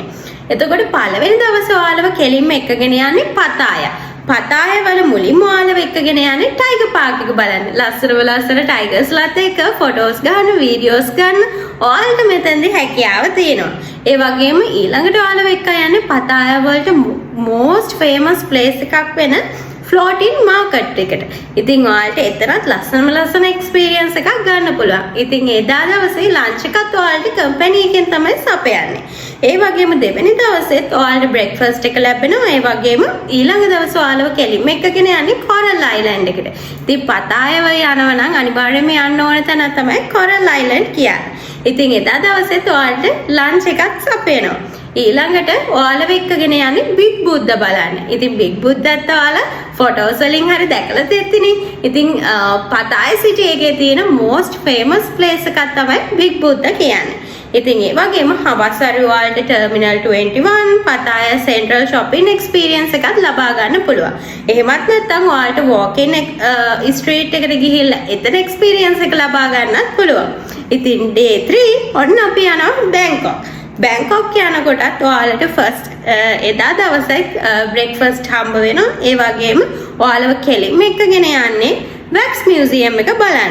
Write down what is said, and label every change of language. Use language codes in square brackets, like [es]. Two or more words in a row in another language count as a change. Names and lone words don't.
[si] එතකොට පළවෙනි දවසේ ඔයාලව කෙලින්ම එක්කගෙන යන්නේ පතාය. පතාය වල මුලින්ම ඔයාලව එක්කගෙන යන්නේ ටයිගර් පාක් එක බලන්න. ලස්සන ටයිගර්ස්ලාත් එක්ක ෆොටෝස් ගන්න, වීඩියෝස් ගන්න ඔයාලට මෙතනදී හැකියාව තියෙනවා. ඒ වගේම ඊළඟට ඔයාලව එක්ක යන්නේ පතාය වලට [en] most famous place [si] එකක් වෙන [en] floating market [si] එකට. ඉතින් ඔයාලට එතරම් ලස්සන experience එකක් ගන්න පුළුවන්. ඉතින් එදා දවසේ lunch එකත් ඔයාලට කම්පැනි එකෙන් තමයි සපයන්නේ. ඒ වගේම දෙවෙනි දවසෙත් ඔයාලට breakfast එක ලැබෙනවා. ඒ වගේම ඊළඟ දවසේ ඔයාලව කෙලින්ම එක්කගෙන යන්නේ Coral Island එකට. ඉතින් පතායව යනවා නම් අනිවාර්යයෙන්ම යන්න ඕන තැන තමයි Coral Island කියන්නේ. ඉතින් එදා දවසෙත් ඔයාලට lunch එකක් සපයනවා. ඊළඟට ඔයාලව එක්කගෙන යන්නේ බිග් බුද්දා බලන්න. ඉතින් බිග් බුද්දාත් ඔයාලා ෆොටෝස් වලින් හරි දැකලා තියෙන්නේ. ඉතින් පතාය සිටි එකේ තියෙන [en] most famous place [si] එකක් තමයි බිග් බුද්දා කියන්නේ. ඉතින් ඒ වගේම හවස් හරි ඔයාලට ටර්මිනල් 21 පතාය සෙන්ට්‍රල් [en] shopping experience [si] එකක් ලබා ගන්න පුළුවන්. එහෙමත් නැත්නම් ඔයාලට [en] walk in street [si] එකට ගිහිල්ලා එතන experience එක ලබා ගන්නත් පුළුවන්. ඉතින් day 3 ඔන්න අපි යනවා බැංකොක්. බැංකොක් යනකොටත් ඔයාලට ෆස්ට් එදා දවසේ බ්‍රේක්ෆාස්ට් හම්බ වෙනවා. ඒ වගේම ඔයාලව කෙලින්ම එක්කගෙන යන්නේ [en] wax museum [si] එක බලන්න.